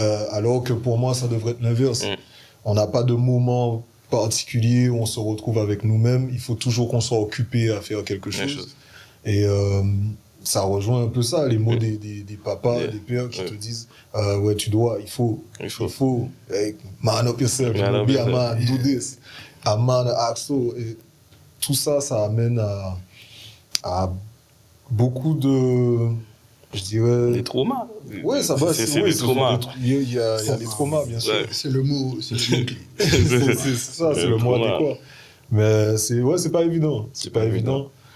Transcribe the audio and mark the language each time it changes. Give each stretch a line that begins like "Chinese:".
French: Alors que pour moi, ça devrait être l'inverse. On n'a pas de moment particulier où on se retrouve avec nous-mêmes. Il faut toujours qu'on soit occupé à faire quelque chose. Et ça rejoint un peu ça, les mots des papas, des pères qui te disent ouais, tu dois, il faut.
English: Hey, man up yourself, be a man, do this. A man, act so.
French: Et tout ça, ça amène à beaucoup de, je dirais... Des traumas. Ouais, ça va, c'est des traumas. Il y a les traumas, bien sûr. Ouais. C'est le mot clé. C'est ça, c'est le mot adéquat. Mais c'est pas évident. C'est pas évident.